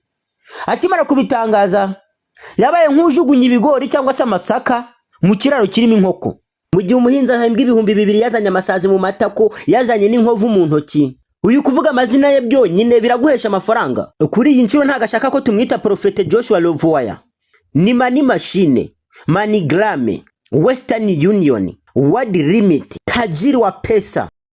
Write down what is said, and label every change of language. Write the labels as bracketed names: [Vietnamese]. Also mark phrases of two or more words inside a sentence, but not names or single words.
[Kinyarwanda] Akimara kubitangaza yabaye nk'ujugunye ibigori cyangwa se amasaka mu kiraro kirimo inkoko. Mu gihe umuhinzi ahembwa 2,000 yazanye amasazi mu matako yazanye n'inkovu mu ntoki. Uyu kuvuga amazina ye byonyine biraguhesha amafaranga. Kuri iyi nshuro ntagashaka ko tumwita Prophet Joshua Lovewire. Ni Money Machine, MoneyGram, Western Union, World Limit, [Swahili] tajiri wa pesa.